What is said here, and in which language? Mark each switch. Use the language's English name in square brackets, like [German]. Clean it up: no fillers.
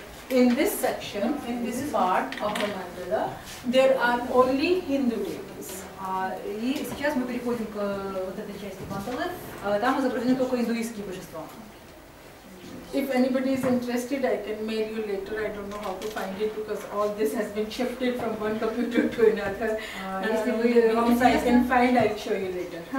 [English] In this section, in this part of the mandala, there are only Hindu deities. [Russian] И сейчас мы переходим к вот этой части мандалы. Там изображены только индуистские божества. [English] If anybody is interested, I can mail you later. I don't know how to find it because all this has been shifted from one computer to another. If I can find, I'll show you later.